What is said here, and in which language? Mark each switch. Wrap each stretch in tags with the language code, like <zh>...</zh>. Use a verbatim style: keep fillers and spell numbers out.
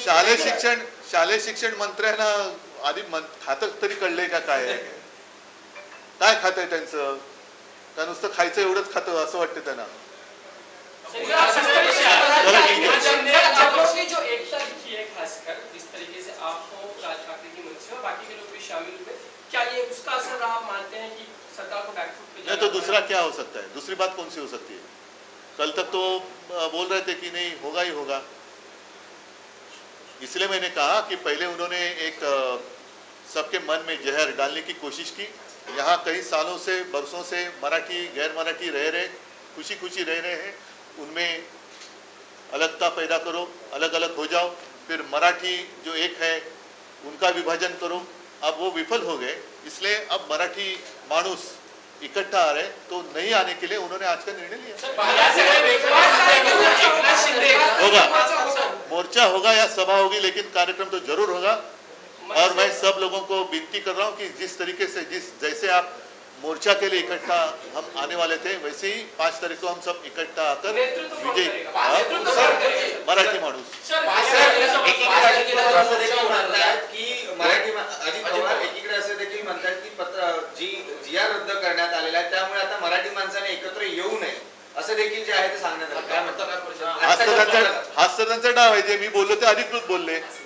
<mr>शालेय शिक्षण शालेय शिक्षण मंत्र्यांना आधी मन खातं तरी कळलंय का काय आहे? काय खात आहे त्यांचं? का नुसतं खायचं एवढंच खातं असं वाटतं त्यांना?</mr> <hi>चलो ठीक है. आपकी जो एकता दिखी है खासकर जिस तरीके से आपको राज ठाकरे की मंच में बाकी के लोग भी शामिल हुए, क्या ये उसका असर आप मानते हैं कि सरकार को बैकफुट पे नहीं तो दूसरा क्या हो सकता है? दूसरी बात कौन सी हो सकती है? कल तक तो अ, बोल रहे थे कि नहीं होगा ही होगा, इसलिए मैंने कहा कि पहले उन्होंने एक अ, सबके मन में जहर डालने की कोशिश की. यहाँ कई सालों से बरसों से मराठी गैर मराठी रह रहे खुशी खुशी रह रहे हैं, उनमें अलगता पैदा करो, अलग अलग हो जाओ, फिर मराठी जो एक है उनका विभाजन करो. अब वो विफल हो गए, इसलिए अब मराठी माणूस इकट्ठा आ रहे तो नहीं आने के लिए उन्होंने आज का निर्णय लिया.</hi> <mr>या सगळ्या वेगळ्या- एकनाथ शिंदे</mr> <hi>होगा, मोर्चा होगा या सभा होगी, लेकिन कार्यक्रम तो जरूर होगा. और मैं सब लोगों को विनती कर रहा हूँ कि जिस तरीके से जिस जैसे आप मोर्चा के लिए इकट्ठा हम आने वाले थे, वैसे ही पाँच तारीख को हम सब इकट्ठा आकर नेतृत्व कौन विजय करेगा? हाँ? सर,</hi> <mr>मराठी माणूस सर, एकीकडे असं देखील म्हणतात की मराठी मा- अजित पवार एकीकडे असं देखील म्हणतात की पत्र जी जी आर रद्द करण्यात आलेला आहे त्यामुळे आता मराठी माणसाने एकत्र येऊ नये असं देखील जे आहे ते सांगण्यात आलं. काय म्हणतात? पत्रकार परिषद हाच तर त्यांचा हाच तर त्यांचा डाव आहे. जे मी बोललो ते अधिकृत बोलले.</mr>